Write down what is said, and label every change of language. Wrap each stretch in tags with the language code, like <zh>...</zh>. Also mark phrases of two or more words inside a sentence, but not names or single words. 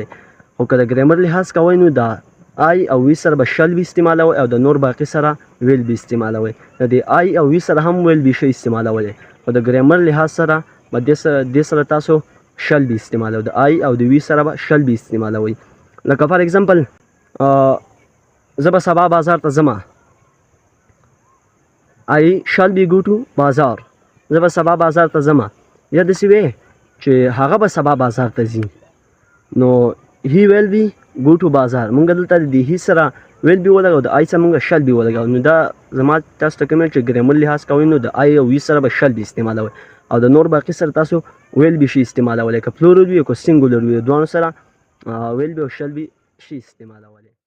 <ps>خو که د ګرامر لحاظ کوئ نو دا آی او وي سره به</ps> <en>shall be</en> <ps>استعمالوئ او د نور باقي سره</ps> <en>will be</en> <ps>استعمالوئ. د دې آی او وي سره هم</ps> <en>will be</en> <ps>شي استعمالولی خو د ګرامر لحاظ سره به دې سره تاسو</ps> <en>shall be</en> <ps>استعمالوئ. د آی او د وي سره به</ps> <en>shall be</en> <ps>استعمالوئ. لکه</ps> <en>for example</en> <ps>زه به سبا بازار ته ځم.</ps> <en>I shall be go to بازار.</en> <ps>زه به سبا بازار ته ځم. یا داسې وی چې هغه به سبا بازار ته ځي نو</ps> <en>he will be go to</en> <ps>بازار. مونږ دلته د هی سره</ps> <en>will be</en> <ps>ولګو د آی سره مونږ</ps> <en>shall be</en> <ps>ولګو. نو دا زما تاسو ته کوم چې ګرامر لحاظ کوئ نو د آی او وي سره به</ps> <en>shall be</en> <ps>استعمالوئ او د نور باقي سره تاسو</ps> <en>will be</en> <ps>شي استعمالولی. که پلورل وي که سینګولر وي دوانو سره</ps> <en>will be</en> <ps>او</ps> <en>shall be</en> <ps>شي استعمالولی.</ps>